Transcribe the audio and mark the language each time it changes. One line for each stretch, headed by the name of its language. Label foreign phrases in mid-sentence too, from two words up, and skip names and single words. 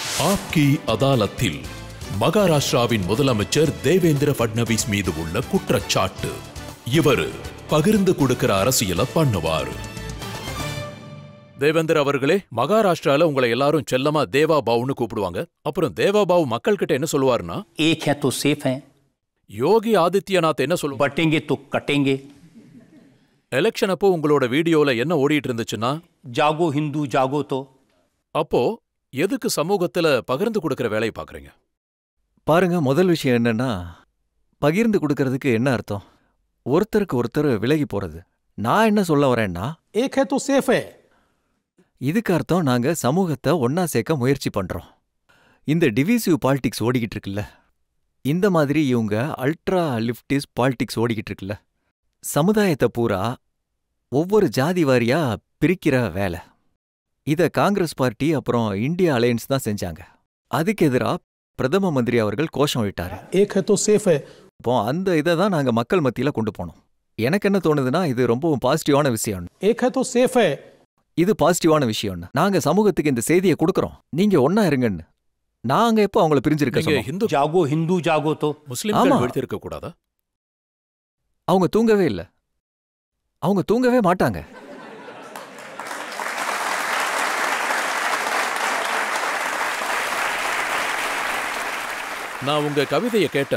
Tamil: ஆப்கி அதாலத்தில் மகாராஷ்டிராவின் முதலமைச்சர் தேவேந்திர ஃபட்னவிஸ் மீது உள்ள குற்றச்சாட்டு. இவர் பகிர்ந்து கொடுக்கிற அரசியல பண்ணுவாரு. தேவேந்திர அவர்களே, மகாராஷ்டிரால உங்களை எல்லாரும் செல்லமா தேவா பாவுன்னு கூப்பிடுவாங்க. அப்புறம் தேவா பாவு மக்கள் கிட்ட என்ன சொல்லுவாருன்னா,
Hindi: एक है तो सेफ है,
Tamil: யோகி ஆதித்யநாத் என்ன சொல்லுவாங்க,
Hindi: बटेंगे तो कटेंगे.
Tamil: எலெக்ஷன் அப்போ உங்களோட வீடியோல என்ன ஓடிட்டு இருந்துச்சுன்னா,
Hindi: जागो हिंदू जागो तो.
Tamil: அப்போ எதுக்கு சமூகத்துல பகிர்ந்து கொடுக்கிற வேலையை பாக்குறீங்க? பாருங்க, முதல் விஷயம் என்னன்னா, பகிர்ந்து கொடுக்கறதுக்கு என்ன அர்த்தம்? ஒருத்தருக்கு ஒருத்தர் விலகி போறது. நான் என்ன சொல்ல வரேன்னா,
Hindi: एक है तो सेफ है.
Tamil: இதுக்கு அர்த்தம் நாங்க சமூகத்தை ஒன்னா சேர்க்க முயற்சி பண்றோம். இந்த
English: divisive politics
Tamil: ஓடிக்கிட்டு இருக்குல்ல, இந்த மாதிரி இவங்க
English: ultra leftist politics
Tamil: ஓடிக்கிட்டு இருக்குல்ல, சமுதாயத்தை பூரா ஒவ்வொரு ஜாதி வாரியா பிரிக்கிற வேலை. இத காங்கிரஸ் பார்ட்டி அப்புறம் இந்தியா அலையன்ஸ் தான் செஞ்சாங்க. அதுக்கு எதிரா பிரதம மந்திரி அவர்கள் கோஷம் விட்டாரு.
Hindi: एक है तो सेफ है.
Tamil: இப்போ அந்த இதை தான் நாங்க மக்கள் மத்தியில கொண்டு போனோம். எனக்கு என்ன தோணுதுன்னா, இது ரொம்பவும் பாசிட்டிவான விஷயம்.
Hindi: एक है तो सेफ है.
Tamil: இது பாசிட்டிவான விஷயம்னு நாங்க சமூகத்துக்கு இந்த செய்தியை கொடுக்கறோம். நீங்க ஒன்னா இருங்கன்னு. நாங்க எப்போ அவங்கள பிரிஞ்சிருக்க நீங்க சொன்னோம்? ஹிந்து
Hindi: जागो हिंदू जागो तो.
Tamil: முஸ்லிம்கள் ஆமா. வீழ்த்திருக்க கூடாதா? அவங்க தூங்கவே இல்ல. அவங்க தூங்கவே மாட்டாங்க. நான் உங்க கவிதையை கேட்டேன்.